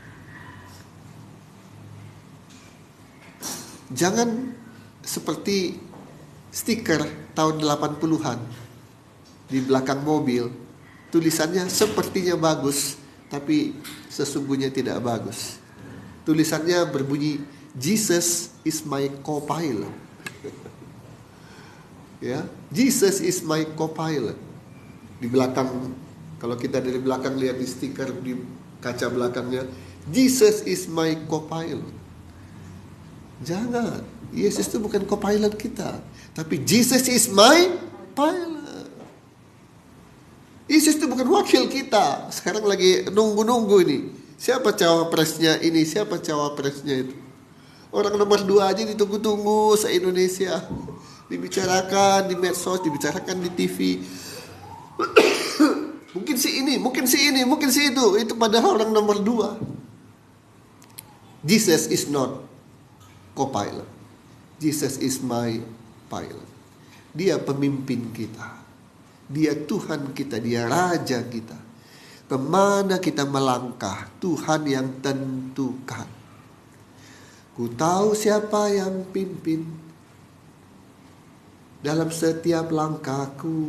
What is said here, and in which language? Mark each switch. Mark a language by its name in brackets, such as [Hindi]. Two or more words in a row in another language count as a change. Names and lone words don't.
[Indonesian] Jangan seperti stiker tahun 80-an di belakang mobil. Tulisannya sepertinya bagus, tapi sesungguhnya tidak bagus. Tulisannya berbunyi, [English] Jesus is my co-pilot. Ya, Jesus is my co-pilot. [Indonesian] Di belakang, kalau kita dari belakang lihat di stiker di kaca belakangnya, [English] Jesus is my co-pilot. [Indonesian] Jangan, Yesus itu bukan co-pilot kita, tapi [English] Jesus is my pilot. [Indonesian] Yesus itu bukan wakil kita. Sekarang lagi nunggu-nunggu ini. Siapa cawapresnya ini, siapa cawapresnya itu. Orang nomor 2 aja ditunggu-tunggu se-Indonesia. Dibicarakan di medsos, dibicarakan di TV. Mungkin si ini, mungkin si ini, mungkin si itu. Itu padahal orang nomor 2. [English] Jesus is not co-pilot. Jesus is my pilot. [Indonesian] Dia pemimpin kita. Dia Tuhan kita, dia Raja kita. Kemana kita melangkah, Tuhan yang tentukan. Ku tahu siapa yang pimpin dalam setiap langkahku.